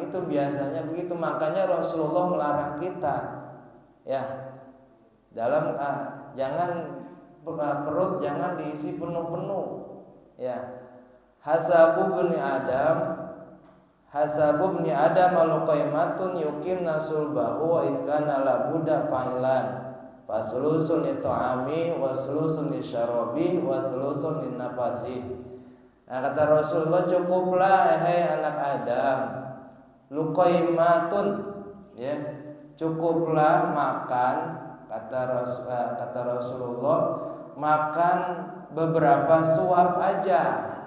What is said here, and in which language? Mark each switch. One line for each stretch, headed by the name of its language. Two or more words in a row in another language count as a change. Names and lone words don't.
Indonesian: Itu biasanya begitu. Makanya Rasulullah melarang kita, ya, dalam jangan perut jangan diisi penuh-penuh, ya.
Arabic: حسب ابن آدم لقيمات يقمن صلبه وإن كان لا بد فاعلا فثلث للطعام وثلث للشراب وثلث للنفس.
Indonesian: Nah, kata Rasulullah, cukuplah hai anak Adam, luqaimatun, ya, cukuplah makan, kata Rasulullah, makan beberapa suap aja.